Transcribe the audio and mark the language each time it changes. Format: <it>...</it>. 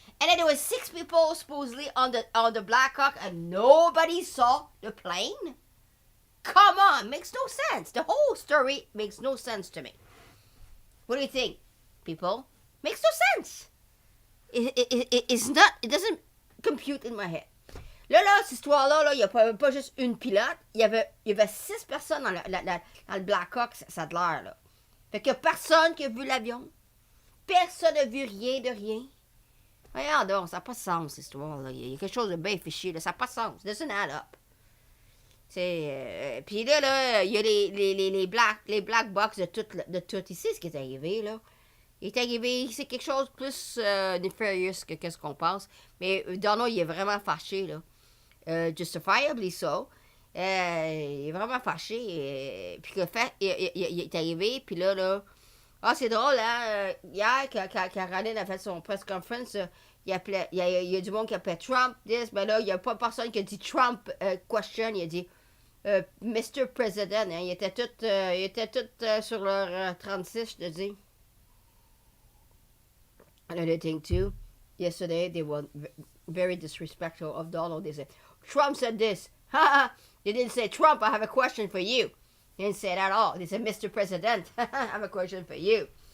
<en>And then there was 6 people supposedly on the Black Hawk and nobody saw the plane? Come on, makes no sense. The whole story makes no sense to me. What do you think, people? Makes no sense. It doesn't compute in my head.</en> <fr>Là, cette histoire-là, il n'y a pas juste une pilote. Il y avait 6 personnes dans le Black Hawk, ça a de l'air, là. Fait que personne qui a vu l'avion. Personne n'a vu rien de rien. Regarde donc, ça n'a pas de sens, cette histoire-là. Il y a quelque chose de bien fiché, là. Ça n'a pas de sens.</fr> <en>It doesn't add up.</en> <fr>Puis là, il y a les black box de tout ici, ce qui est arrivé, là. Il est arrivé, c'est quelque chose de plus nefarious que qu'est-ce qu'on pense. Mais Donald, il est vraiment fâché, là.</fr> <en>Justifiably so.</en> <fr>Il est vraiment fâché. Puis le fait, il est arrivé, puis là... Ah, c'est drôle, hein? Hier, quand Caroline a fait son press conference, il y a du monde qui appelait Trump, mais là, il n'y a pas personne qui a dit Trump question, il a dit Mr. President. Hein? Ils étaient tous sur leur 36, je te dis.</fr> <en>Another thing, too, yesterday, they were very disrespectful of Donald. They said, Trump said this. They didn't say, Trump, I have a question for you. They didn't say it at all. They said, Mr. President, I have a question for you.</en>